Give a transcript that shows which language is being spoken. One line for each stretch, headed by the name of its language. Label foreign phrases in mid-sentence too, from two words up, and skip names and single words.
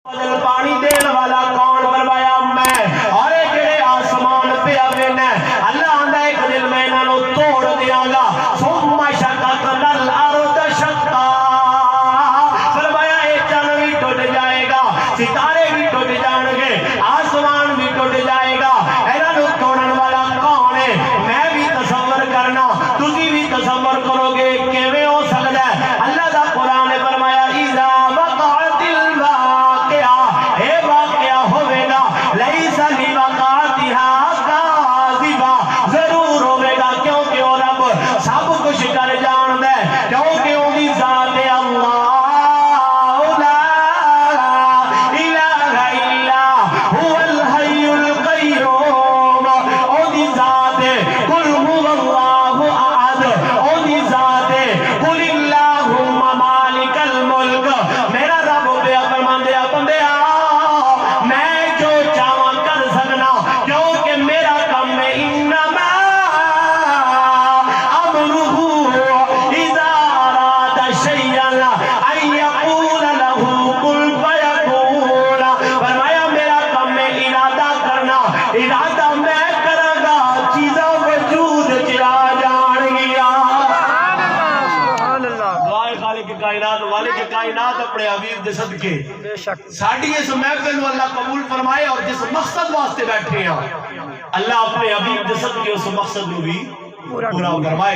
Punjabi: پانی دین والا کون؟ فرمایا میں۔ اور جڑے آسمان پہ آوے نے اللہ آندا ایک دن میں انہاں نوں توڑ دیاں گا۔
Arabic: ثم شققنا الارض شقا،
Punjabi: فرمایا اے چن بھی ٹوٹ جائے گا، ستارے بھی ٹوٹ جان گے، آسمان بھی ٹوٹ جائے گا۔ انہاں نوں توڑن والا کون ہے؟ میں بھی تصور کرنا، تسی بھی تصور کرو گے کیویں ہو سکدا ہے؟ اللہ دا قرآن نے فرمایا
Arabic: اذا وقعت الواقعہ،
Punjabi: اے واقعہ ہوئے گا،
Arabic: لیس لوقعتها کاذبہ،
Punjabi: ضرور ہوئے گا کیونکہ وہ رب سب کچھ کر جاندا ہے، کیونکہ اونی ذات
Arabic: اللہ لا الہ الا هو الحی القیوم،
Punjabi: اونی ذات
Arabic: قل هو اللہ احد،
Punjabi: اونی ذات
Arabic: قل اللہم مالک الملک۔
Punjabi: میرا رب بے فرماندے بندیا میں جو چاہواں کر سکنا، کیونکہ میرا کام ہے
Arabic: انما امرہ اذا اراد شیئا ان یقول له کن فیکون۔
Punjabi: فرمایا میرا کام ہے ارادہ کرنا، ارادہ میں کراں گا چیزاں وجود چ آ جان گیا۔ دعائے خالق کائنات والے کائنات اپنے حبیب دے صدقے ساڈی اس محفل کو اللہ قبول فرمائے، اور جس مقصد واسطے بیٹھے ہیں اللہ اپنے حبیب دے صدقے اس مقصد کو بھی پورا فرمائے۔